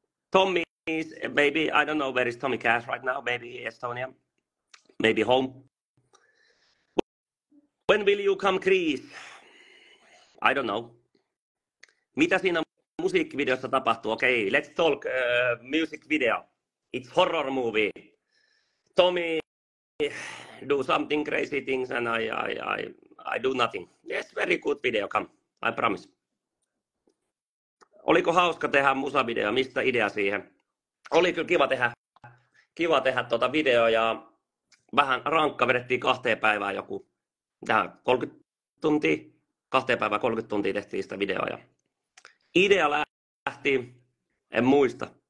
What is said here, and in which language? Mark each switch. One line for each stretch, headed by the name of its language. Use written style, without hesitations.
English: Tommy is, maybe, I don't know where is Tommy Cash right now. Maybe Estonia. Maybe home. When will you come, Chris? I don't know.
Finnish: Mitä siinä musiikkivideossa tapahtuu?
English: Okay, let's talk music video. It's horror movie. Tommy do something crazy things and I do nothing. Yes, very good video, come. I promise.
Finnish: Oliko hauska tehdä musavideo? Mistä idea siihen? Oli kyllä kiva tehdä tuota video ja vähän rankka, vedettiin 2 päivää joku 30 tuntia. 2 päivää 30 tuntia tehtiin sitä videoa. Ja idea lähti, en muista.